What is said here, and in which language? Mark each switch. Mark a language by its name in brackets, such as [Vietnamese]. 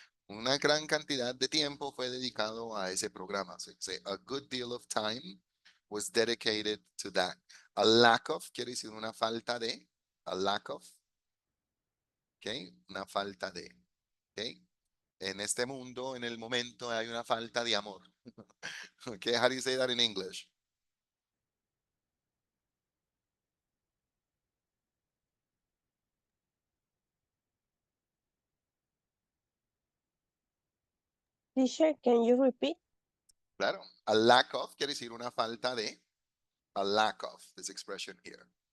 [Spanish] Una gran cantidad de tiempo fue dedicado a ese programa. [English] So say a good deal of time was dedicated to that. A lack of [Spanish] quiere decir una falta de, [English] a lack of, [Spanish] okay, una falta de, okay. En este mundo, en el momento, hay una falta de amor. [English] Okay, how do you say that in English? Teacher, can you repeat? [Spanish] Claro, [English] a lack of [Spanish] quiere decir una falta de, [English] a lack of, this expression here.